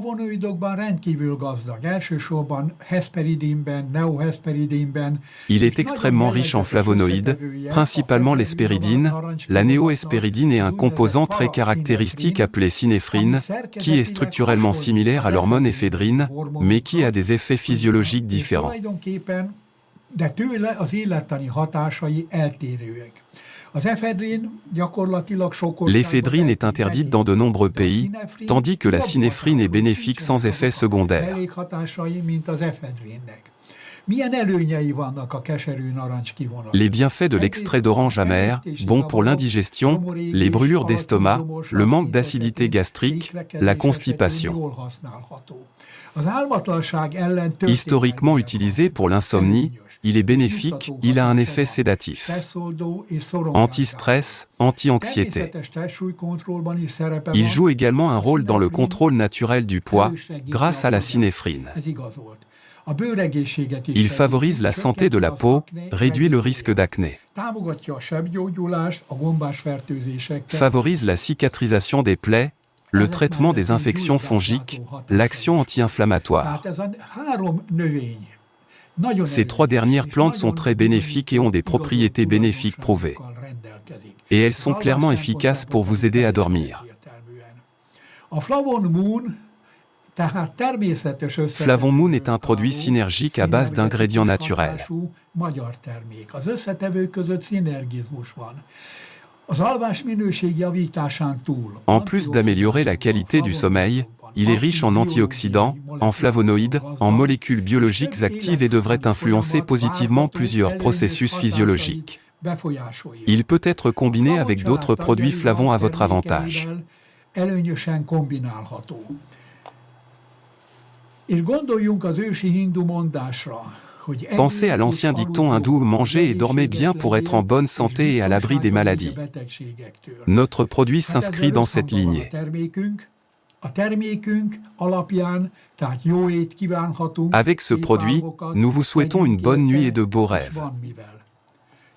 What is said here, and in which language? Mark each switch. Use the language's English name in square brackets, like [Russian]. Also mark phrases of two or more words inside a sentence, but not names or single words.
[French] Il est extrêmement riche en flavonoïdes, principalement l'hespéridine. La néohespéridine est un composant très caractéristique appelé synéphrine, qui est structurellement similaire à l'hormone éphédrine, mais qui a des effets physiologiques différents. [Hungarian] De tőle az élettani hatásai eltérőek. [French] L'éphédrine est interdite dans de nombreux pays, tandis que la synéphrine est bénéfique sans effet secondaire. Les bienfaits de l'extrait d'orange amère, bon pour l'indigestion, les brûlures d'estomac, le manque d'acidité gastrique, la constipation. Historiquement utilisé pour l'insomnie, il est bénéfique, il a un effet sédatif. Anti-stress, anti-anxiété. Il joue également un rôle dans le contrôle naturel du poids, grâce à la synéphrine. [Hungarian] A bőregészséget is [French] Il [Hungarian] segíti, [French] favorise la santé de la [Hungarian] csökkenti [French] peau, [Hungarian] az akné [French] réduit le risque [Hungarian] veszélyét. [French] d'acné, [Hungarian] Támogatja a sebgyógyulást, a gombás fertőzéseket. [French] favorise la cicatrisation des plaies, le traitement des infections fongiques, l'action anti-inflammatoire. [Hungarian] Tehát ez a 3 növény nagyon [French] Ces 3 dernières plantes sont très bénéfiques et ont des propriétés bénéfiques prouvées. Et elles sont clairement efficaces pour vous aider à dormir. [Hungarian] A Flavon Moon, tehát természetes [French] Flavon Moon est un produit synergique à base d'ingrédients naturels. [Hungarian] Magyar termék. Az összetevők között szinergizmus van. Az alvás minőség javításán túl. [French] En plus d'améliorer la qualité du sommeil, il est riche en antioxydants, en flavonoïdes, en molécules biologiques actives et devrait influencer positivement plusieurs processus physiologiques. Il peut être combiné avec d'autres produits flavons à votre avantage. [Hungarian] Előnyösen kombinálható. És gondoljunk az ősi hindu mondásra, hogy [French] Pensez à l'ancien dicton hindou « Mangez et dormez bien pour être en bonne santé et à l'abri des maladies ». Notre produit s'inscrit dans cette lignée. Avec ce produit, nous vous souhaitons une bonne nuit et de beaux rêves.